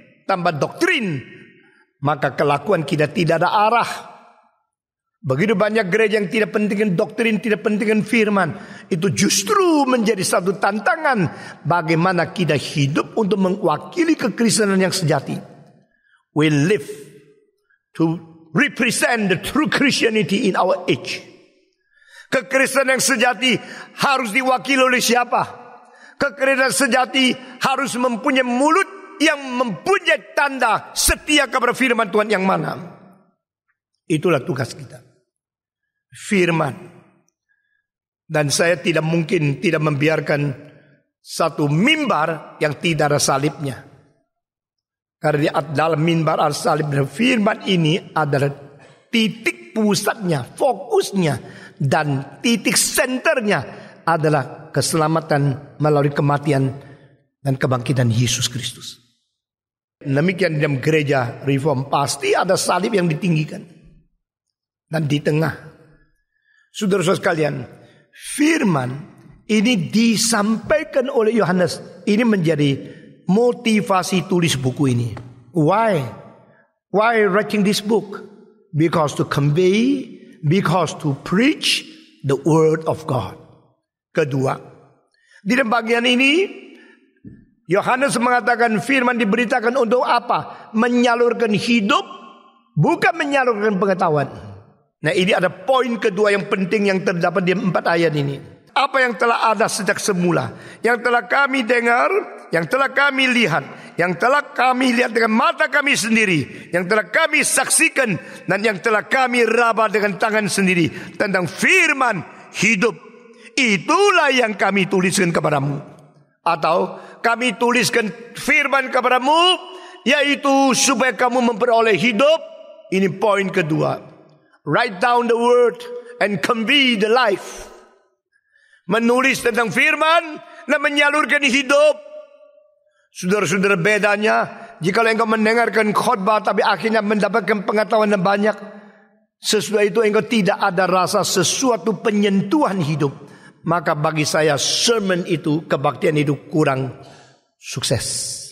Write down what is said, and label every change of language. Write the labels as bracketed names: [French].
[Indonesian] Tanpa doktrin, maka kelakuan kita tidak ada arah. Begitu banyak gereja yang tidak pentingkan doktrin, tidak pentingkan firman. Itu justru menjadi satu tantangan bagaimana kita hidup untuk mewakili kekristenan yang sejati. [English] We live to represent the true Christianity in our age. [Indonesian] Kekristenan yang sejati harus diwakili oleh siapa? Kekristenan sejati harus mempunyai mulut yang mempunyai tanda setia kepada firman Tuhan yang mana. Itulah tugas kita. Firman. Dan saya tidak mungkin tidak membiarkan satu mimbar yang tidak ada salibnya. Karena di dalam mimbar al-salib dan firman ini adalah titik pusatnya, fokusnya, dan titik senternya adalah keselamatan melalui kematian dan kebangkitan Yesus Kristus. Demikian dalam gereja Reform pasti ada salib yang ditinggikan. Dan di tengah, saudara-saudara sekalian, firman ini disampaikan oleh Yohanes. Ini menjadi motivasi tulis buku ini. [English] Why? Why writing this book? Because to convey, because to preach the word of God. [Indonesian] Kedua, di dalam bagian ini Yohanes mengatakan firman diberitakan untuk apa? Menyalurkan hidup bukan menyalurkan pengetahuan. Nah, ini ada poin kedua yang penting yang terdapat di 4 ayat ini. Apa yang telah ada sejak semula, yang telah kami dengar, yang telah kami lihat, yang telah kami lihat dengan mata kami sendiri, yang telah kami saksikan, dan yang telah kami raba dengan tangan sendiri tentang firman hidup. Itulah yang kami tuliskan kepadamu. Atau kami tuliskan firman kepadamu, yaitu supaya kamu memperoleh hidup. Ini poin kedua. [English] Write down the word and convey the life. [Indonesian] Menulis tentang firman dan menyalurkan hidup. Saudara-saudara, bedanya jika engkau mendengarkan khotbah tapi akhirnya mendapatkan pengetahuan yang banyak, sesudah itu engkau tidak ada rasa sesuatu penyentuhan hidup, maka bagi saya sermon itu, kebaktian itu kurang sukses.